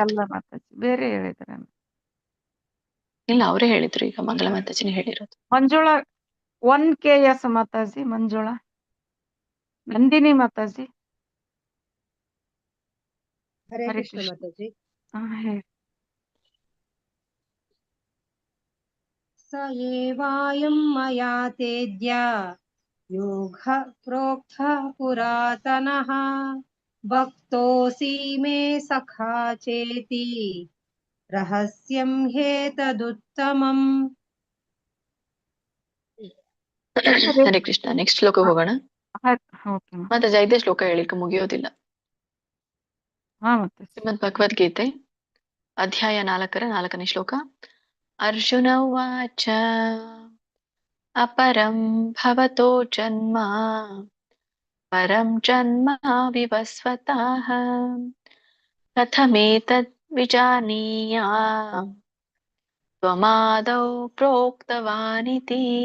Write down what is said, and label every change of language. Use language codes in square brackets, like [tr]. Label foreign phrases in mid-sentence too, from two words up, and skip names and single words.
[kn] ಅಲ್ಲ ಮಾತಾಜಿ, ಬೇರೆ ಹೇಳಿದ್ರೆ. ಇಲ್ಲ, ಅವರೇ ಹೇಳಿದ್ರು. ಈಗ ಮಂಗಲ ಮಾತಾಜಿನೇ ಹೇಳಿರೋದು. ಮಂಜುಳಾ 1 KS ಮಾತಾಜಿ. ಮಂಜುಳಾ. ನಂದಿನಿ ಮಾತಾಜಿ. ಹರೇ ಹರೇ ಕೃಷ್ಣ ಕೃಷ್ಣ. ಮಾತಾಜಿ. ಹೇಳಿ. [sa] स एवायं मया तेद्य योगः प्रोक्तः पुरातनः भक्तोऽसि मे सखा चेति रहस्यं ह्येतदुत्तमम्. [kn] ಹರೇ ಕೃಷ್ಣ. ನೆಕ್ಸ್ಟ್ ಶ್ಲೋಕ ಹೋಗೋಣ. ಮಾತಾಜಿ 5ನೇ ಶ್ಲೋಕ ಹೇಳಿಕ ಮುಗಿಯೋದಿಲ್ಲ. ಶ್ರೀಮದ್ ಭಗವದ್ಗೀತೆ ಅಧ್ಯಾಯ 4ನೇ ಶ್ಲೋಕ. [sa] ಅರ್ಜುನ ಉವಾಚ ಅಪರಂ ಭವತೋ ಜನ್ಮ ಪರಂ ಜನ್ಮ ವಿವಸ್ವತಃ ಕಥಮೇತದ್ ವಿಜಾನೀಯಾಮ್ ತ್ವಮಾದೌ ಪ್ರೋಕ್ತವಾನಿತಿ.